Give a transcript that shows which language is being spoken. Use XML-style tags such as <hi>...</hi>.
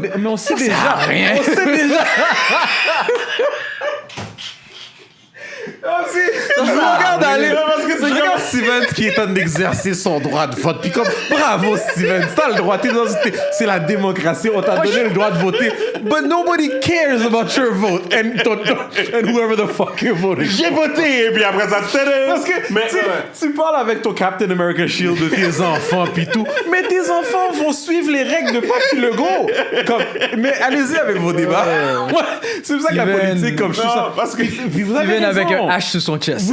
<fr>Mais on sait déjà. Rien. On sait déjà. Je regarde aller. Je regarde Steven qui est en train d'exercer son droit de vote. Puis comme, bravo Steven, t'as le droit. C'est la démocratie. On t'a donné le droit de voter.</fr> <en>But nobody cares about your vote. And whoever the fuck you're voting.</en> <fr>J'ai voté, et puis après ça, parce que tu parles avec ton Captain America Shield de tes enfants puis tout. Mais tes enfants vont suivre les règles de Papy Legault. Mais allez-y avec vos débats. C'est pour ça que la politique, comme je suis ça. Parce que vous avez Steven raison. avec un H sur son chest.</fr>